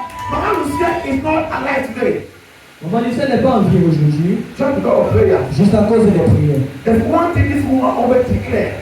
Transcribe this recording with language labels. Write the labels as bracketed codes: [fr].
[en] Mama Lucia is not alive today. [fr] Maman Lucien n'est pas en vie aujourd'hui, [en] Just because of prayer. [fr] juste à cause des prières. [en] There's one thing this woman always declares